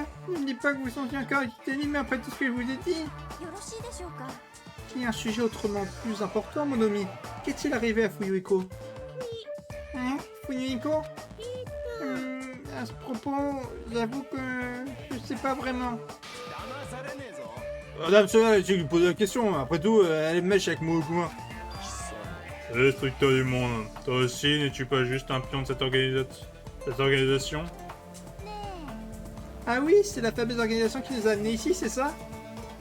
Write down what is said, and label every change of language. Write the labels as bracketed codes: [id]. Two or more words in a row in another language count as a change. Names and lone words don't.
[fr] Ne me dites pas que vous sentiez encore à quitter l'île, mais après tout ce que je vous ai dit. Il y a un sujet autrement plus important, mon ami. Qu'est-il arrivé à Fuyuko? Hein? Fuyuko? À ce propos, j'avoue que je sais pas vraiment. [ja] 騙されねえぞ。 [fr] Madame Sona, tu lui poses la question. Après tout, elle est mèche avec Monokuma. C'est le destructeur du monde. Toi aussi, n'es-tu pas juste un pion de cette organisation? Ah oui, c'est la fameuse organisation qui nous a amenés ici, c'est ça?